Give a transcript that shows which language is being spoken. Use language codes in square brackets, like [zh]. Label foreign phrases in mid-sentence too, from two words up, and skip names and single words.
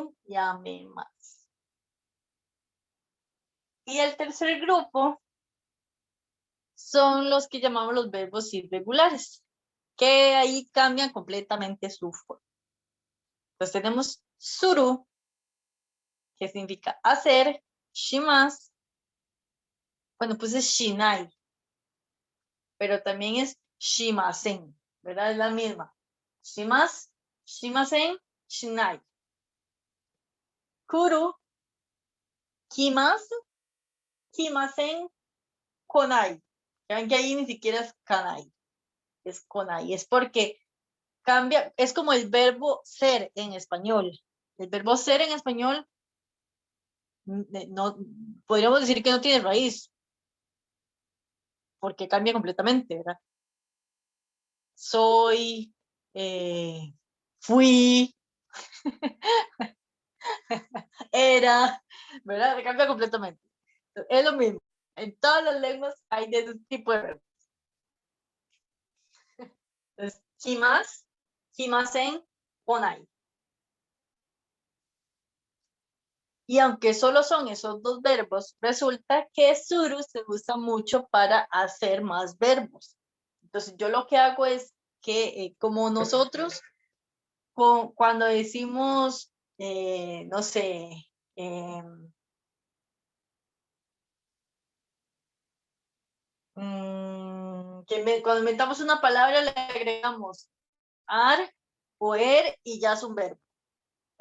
[es] Y el tercer grupo son los que llamamos los verbos irregulares, que ahí cambian completamente su forma. Entonces tenemos suru, que significa hacer, shimasu, bueno, pues es shinai, pero también es shimasen, ¿verdad? Es la misma. [ja] します、しません、しない. 来る、来ます、来ません、来ない. [es] Vean que ahí ni siquiera es kanai, es konai. Es porque cambia, es como el verbo ser en español. El verbo ser en español no podríamos decir que no tiene raíz, porque cambia completamente, ¿verdad? Soy, fui, era, ¿verdad? Cambia completamente. Es lo mismo. En todas las lenguas hay de ese tipo de verbos. Entonces, [ja] 来ます、来ません、来ない. [es] Y aunque solo son esos dos verbos, resulta que suru se usa mucho para hacer más verbos. Entonces yo lo que hago es que como nosotros cuando decimos, no sé, cuando inventamos una palabra le agregamos ar o er y ya es un verbo.